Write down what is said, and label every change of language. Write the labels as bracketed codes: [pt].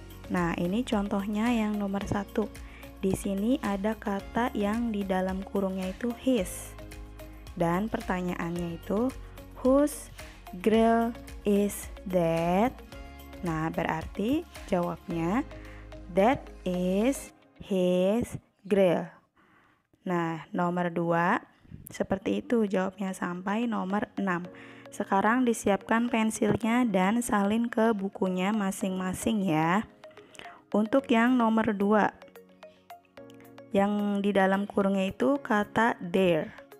[id] Nah, ini contohnya yang nomor 1. Di sini ada kata yang di dalam kurungnya itu his. Dan pertanyaannya itu, [en] whose grill is that? [id] Nah, berarti jawabnya, [en] that is his grill. [id] Nah, nomor 2, seperti itu jawabnya sampai nomor 6. Sekarang disiapkan pensilnya dan salin ke bukunya masing-masing ya. Untuk yang nomor 2, yang di dalam kurungnya itu kata their.